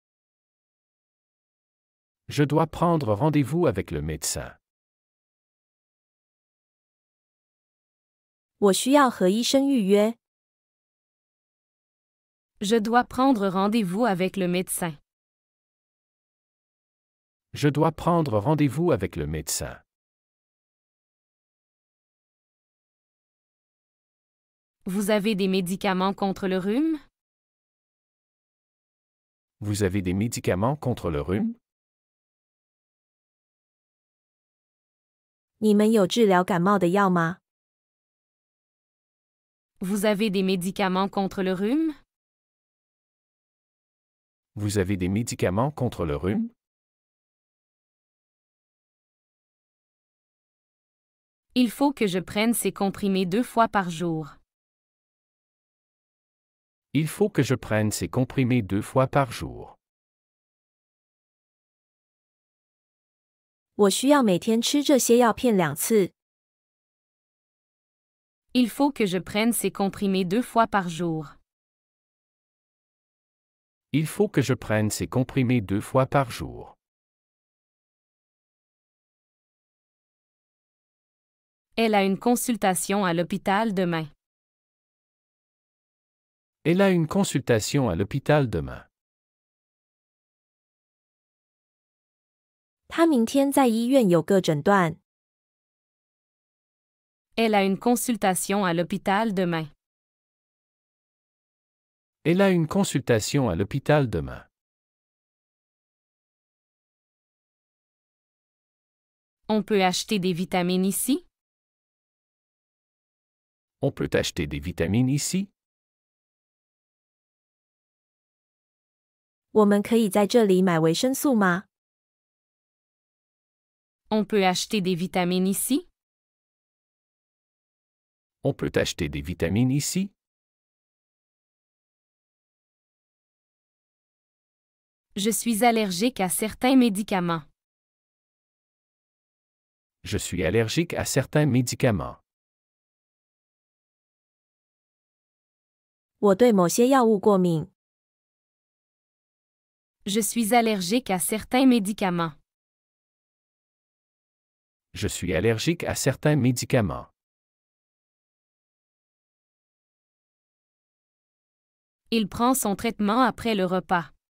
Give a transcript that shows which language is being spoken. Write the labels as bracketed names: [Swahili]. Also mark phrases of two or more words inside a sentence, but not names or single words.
[French] Je dois prendre rendez-vous avec le médecin. [Chinese] 我需要和医生预约。 [French] Je dois prendre rendez-vous avec le médecin. Je dois prendre rendez-vous avec le médecin. Vous avez des médicaments contre le rhume? Vous avez des médicaments contre le rhume? [Chinese] 你们有治疗感冒的药吗？ [French] Vous avez des médicaments contre le rhume? Vous avez des médicaments contre le rhume? Il faut que je prenne ces comprimés 2 fois par jour. Il faut que je prenne ces comprimés 2 fois par jour. [Chinese] 我需要每天吃这些药片2次。 [French] Il faut que je prenne ces comprimés 2 fois par jour. Il faut que je prenne ces comprimés 2 fois par jour. Elle a une consultation à l'hôpital demain. Elle a une consultation à l'hôpital demain. [Chinese] 他明天在医院有个诊断。 [French] Elle a une consultation à l'hôpital demain. Elle a une consultation à l'hôpital demain. On peut acheter des vitamines ici? On peut acheter des vitamines ici? [Chinese] 我们可以在这里买维生素吗？ [French] On peut acheter des vitamines ici? On peut acheter des vitamines ici? Je suis allergique à certains médicaments. Je suis allergique à certains médicaments. [Chinese] 我对某些药物过敏。 [French] Je suis allergique à certains médicaments. Je suis allergique à certains médicaments. Il prend son traitement après le repas.